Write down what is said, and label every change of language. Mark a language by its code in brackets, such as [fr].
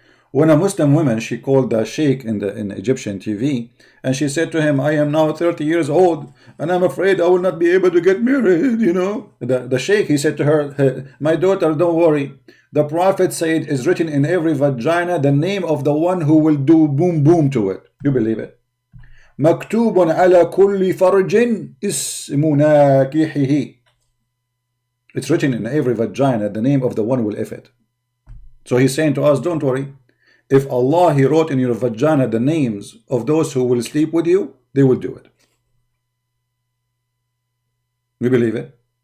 [en] When a Muslim woman, she called the sheikh in Egyptian TV, and she said to him, I am now 30 years old, and I'm afraid I will not be able to get married, you know. The sheikh, he said to her, my daughter, don't worry. The Prophet said, it's written in every vagina the name of the one who will do boom boom to it. You believe it? [ar] مكتوب على كل فرج اسم ناكحه. [en] It's written in every vagina the name of the one who will if it. So he's saying to us, don't worry. If Allah, He wrote in your vagina the names of those who will sleep with you, they will do it. You believe it?